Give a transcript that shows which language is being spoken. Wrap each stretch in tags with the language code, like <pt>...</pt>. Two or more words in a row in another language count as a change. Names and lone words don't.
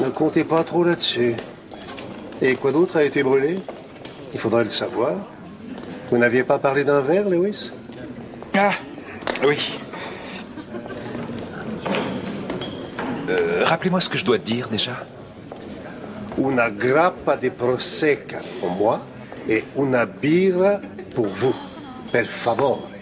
<fr>Ne comptez pas trop là-dessus. Et quoi d'autre a été brûlé? Il faudrait le savoir. Vous n'aviez pas parlé d'un verre, Lewis? Ah, oui. Rappelez-moi ce que je dois dire, déjà.</fr> <it>Una grappa di prosecco</it> <fr>pour moi et</fr> <it>una birra</it> <fr>pour vous.</fr> <it>Per favore.</it>